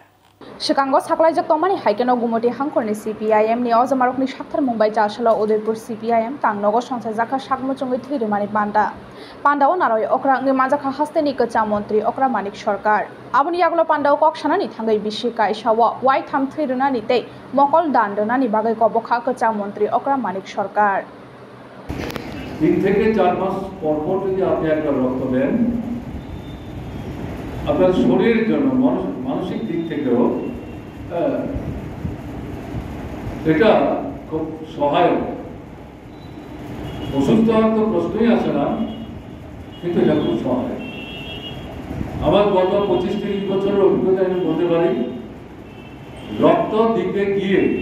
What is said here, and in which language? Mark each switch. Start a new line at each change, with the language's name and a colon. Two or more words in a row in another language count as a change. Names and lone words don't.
Kok Borok: Shikango saklaijak tomani haikeno gumoti hangkorni CPIM ni ozamarokni sakthar mungbai chasalo Udaipur CPIM tangnogo songsajaka sakmuchungui thuirumani pandao naroi okra ngirmanjaka hasani kacham mantri okra manik sarkar. Aboni yagulo pandao kok sanani thangai bisi kaisawo wai tham thuirunani tei mokol dandonani bagai kobokha kacham mantri okra manik sarkar.
Bangla: दिन থেকে 4 মাস পর পর যদি আপনি একটা রক্ত দেন আপনার শরীরের জন্য মানসিক দিক থেকেও এটা খুব সহায়ক অসুস্থ হওয়ার তো প্রশ্নই আসে না কিন্তু এটা খুব সহায়ক আমার গত 25-30 বছরের অভিজ্ঞতা আমি বলতে পারি রক্ত দিতে গিয়ে